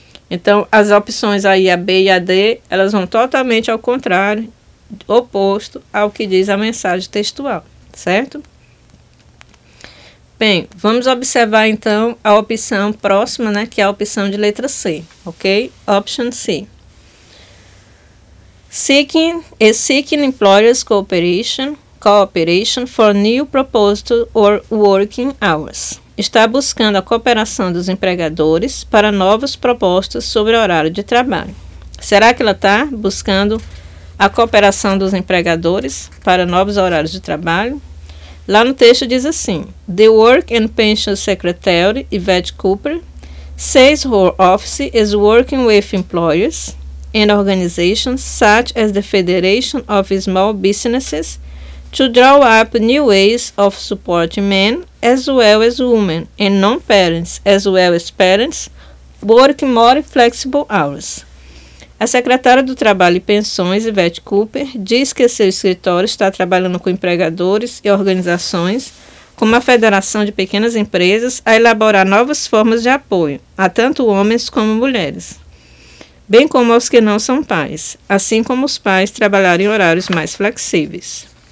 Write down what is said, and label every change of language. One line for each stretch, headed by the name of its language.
Portuguese: Então, as opções aí, a B e a D, elas vão totalmente ao contrário, oposto ao que diz a mensagem textual, certo? Bem, vamos observar então a opção próxima, né, que é a opção de letra C, ok?
English: Option C. Seeking employers cooperation for new proposed or working hours.
Portuguese: Está buscando a cooperação dos empregadores para novas propostas sobre horário de trabalho. Será que ela está buscando a cooperação dos empregadores para novos horários de trabalho? Lá no texto diz assim,
English: The Work and Pension Secretary, Yvette Cooper, says her office is working with employers and organizations such as the Federation of Small Businesses to draw up new ways of supporting men as well as women and non-parents as well as parents working more flexible hours.
Portuguese: A secretária do Trabalho e Pensões, Yvette Cooper, diz que seu escritório está trabalhando com empregadores e organizações, como a Federação de Pequenas Empresas, a elaborar novas formas de apoio, a tanto homens como mulheres, bem como aos que não são pais, assim como os pais trabalharem em horários mais flexíveis.